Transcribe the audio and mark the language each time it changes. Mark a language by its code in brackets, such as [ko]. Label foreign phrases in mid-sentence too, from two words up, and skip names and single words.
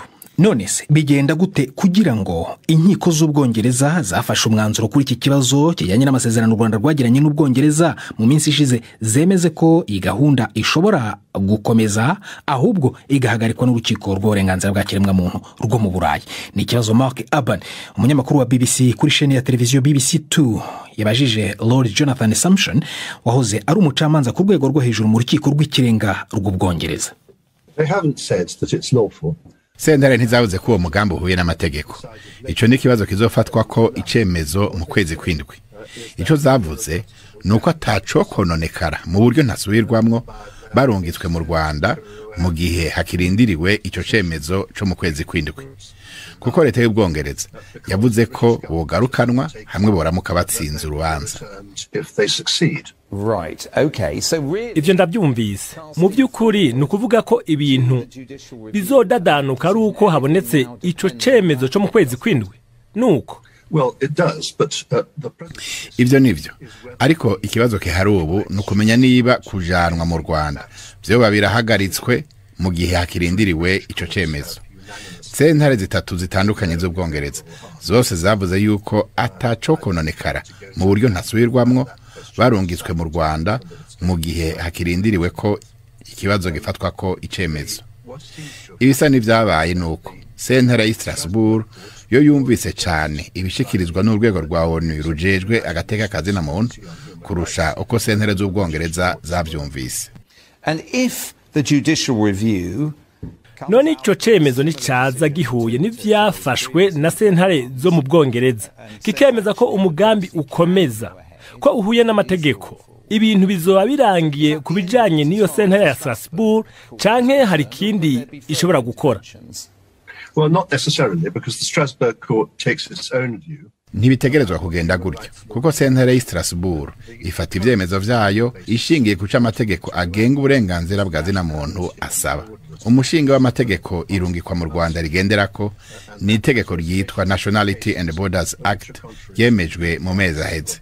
[rw] None se bigenda gute kugira ngo inkiko z'Ubwongereza zafashe umwanzuro kuri iki kibazo kijyanye n'amasezerano u Rwanda rwagiranye n'Ubwongereza mu minsi ishize zemeze ko iyi gahunda ishobora gukomeza ahubwo igahagarikwa n'urukiko rw'uburenganzira bwa kiremwamuntu rwo mu Burayi? Ni ikibazo Mark Aban, umunyamakuru wa BBC kuri sheni ya televiziyo BBC2, yabajije Lord Jonathan Sumption wahoze ari umucamanza ku rwego rwo hejuru mu rukiko rw'ikirenga rw'Ubwongereza. [en] They haven't said that it's lawful. [rn] Sentare ntizavuze ko uwo mugambi uhuye n'amategeko. Ico ni kibazo kizofatwa ko icemezo mu kwezi kwindwi. Ico zavuze nuko atacokononekara mu buryo ntasubirwamwo barungitswe mu Rwanda mu gihe hakirindiriwe ico cemezo cyo mu kwezi kwindwi. Kuko leta y'Ubwongereza yavuze ko bogarukanwa hamwe boramuka batsinze urubanza. [en] Right, okay. So really... [rn] Ivyo ndabyumvise. Mu by'ukuri ni ukuvuga ko ibintu bizodadanuka ari uko habonetse ico cemezo cyo mu kwezi kwindwi. Nuko [en] Well, it does, but [rn] ivyo nivyo. Ariko ikibazo kihari ubu nukumenya niba kujanwa mu Rwanda byo babirahagaritswe mu gihe hakirindiriwe ico cemezo. Sentare zitatu zitandukanye z'Ubwongereza zose zavuze yuko atacokononekara mu buryo ntasubirwamwo barungitswe mu Rwanda mu gihe hakirindiriwe ko ikibazo gifatwa ko icemezo. Ibisa n'ivyabaye nuko sentare ya Strasbourg yo yumvise cyane ibishikirizwa n'urwego rwa ONU rujejwe agateka kazina muntu kurusha uko sentare z'Ubwongereza zavyumvise. [en] And if the judicial review [rn] none ico cemezo ni caza gihuye n'ivyafashwe na sentare zo mu Bwongereza kikemeza ko umugambi ukomeza ko uhuye n'amategeko, ibintu bizoba birangiye kubijanye n'iyo sentare ya Strasbourg canke hari kindi ishobora gukora? [en] Well, not necessarily, because the Strasbourg court takes its own view. [rn] Ntibitegerezwa kugenda gutyo kuko sentare ya Strasbourg ifata ivyemezo vyayo ishingiye kuca amategeko agenga uburenganzira bwa zina muntu asaba. Umushinga w'amategeko irungikwa mu Rwanda rigenderako ni itegeko ryitwa Nationality and Borders Act yemejwe mu mezi aheze.